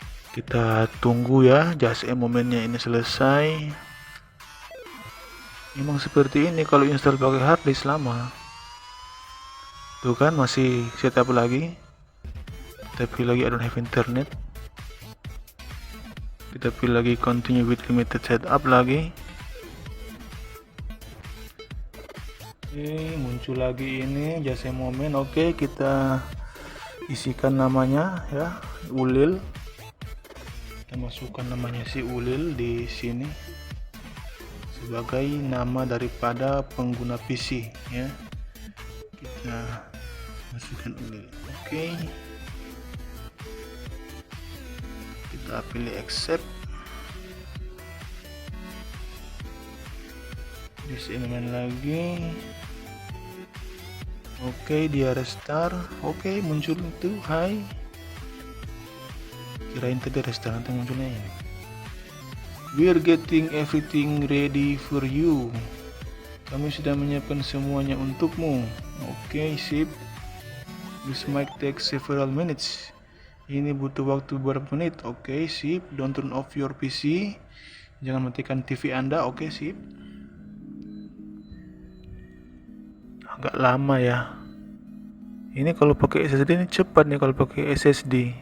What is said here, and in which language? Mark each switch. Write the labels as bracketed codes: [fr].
[id] Kita tunggu ya, [en] just a momennya [id] ini selesai. Memang seperti ini kalau install pakai harddisk lama. Tuh kan masih setup lagi. Kita pilih lagi [en] I don't have internet. [id] Kita pilih lagi [en] continue with limited setup [id] lagi. Oke, muncul lagi ini [en] just a moment. [id] Oke, kita isikan namanya ya, Ulil. Kita masukkan namanya si Ulil di sini sebagai nama daripada pengguna PC ya. Kita masukkan Ulil. Oke. Kita pilih accept. Di sini main lagi. Oke, dia restart. Oke, muncul itu hai. Kirain tadi restaurant yang munculnya ini. [en] We're getting everything ready for you. [id] Kami sudah menyiapkan semuanya untukmu. Oke, sip. [en] This might take several minutes. [id] Ini butuh waktu beberapa menit. Oke, sip. [en] Don't turn off your PC. [id] Jangan matikan TV Anda. Oke, sip. Agak lama ya. Ini kalau pakai SSD ini cepat nih kalau pakai SSD.